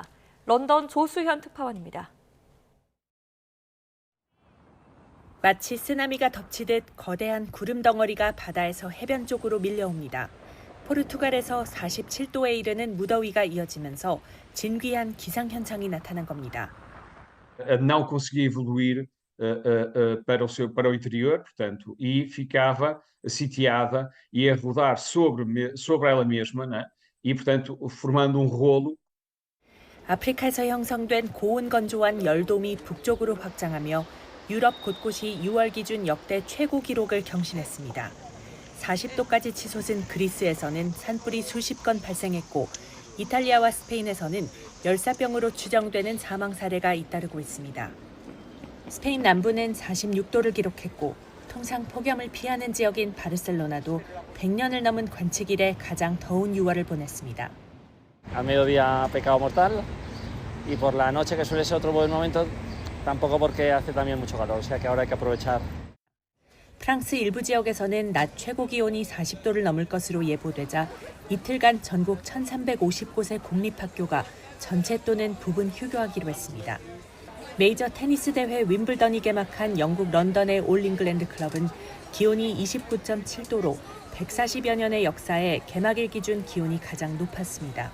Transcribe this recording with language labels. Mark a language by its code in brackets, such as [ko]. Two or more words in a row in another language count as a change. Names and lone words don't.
[ko] 런던 조수현 특파원입니다. 마치 쓰나미가 덮치듯 거대한 구름 덩어리가 바다에서 해변 쪽으로 밀려옵니다. 포르투갈에서 47도에 이르는 무더위가 이어지면서 진귀한 기상현상이 나타난 겁니다. [pt] Não conseguia evoluir para o interior, portanto, e ficava sitiada e a rodar sobre ela mesma, né? E, portanto, formando rolo. [ko] 아프리카에서 형성된 고온 건조한 열돔이 북쪽으로 확장하며 유럽 곳곳이 6월 기준 역대 최고 기록을 경신했습니다. 40도까지 치솟은 그리스에서는 산불이 수십 건 발생했고 이탈리아와 스페인에서는 열사병으로 추정되는 사망 사례가 잇따르고 있습니다. 스페인 남부는 46도를 기록했고 통상 폭염을 피하는 지역인 바르셀로나도 100년을 넘은 관측 이래 가장 더운 6월을 보냈습니다. [es] Al mediodía pecado mortal y por la noche que suele ser otro buen momento tampoco porque hace también mucho calor, o sea que ahora hay que aprovechar. [ko] 프랑스 일부 지역에서는 낮 최고 기온이 40도를 넘을 것으로 예보되자 이틀간 전국 1,350곳의 공립학교가 전체 또는 부분 휴교하기로 했습니다. 메이저 테니스 대회 윈블던이 개막한 영국 런던의 올 잉글랜드 클럽은 기온이 29.7도로 140여 년의 역사에 개막일 기준 기온이 가장 높았습니다.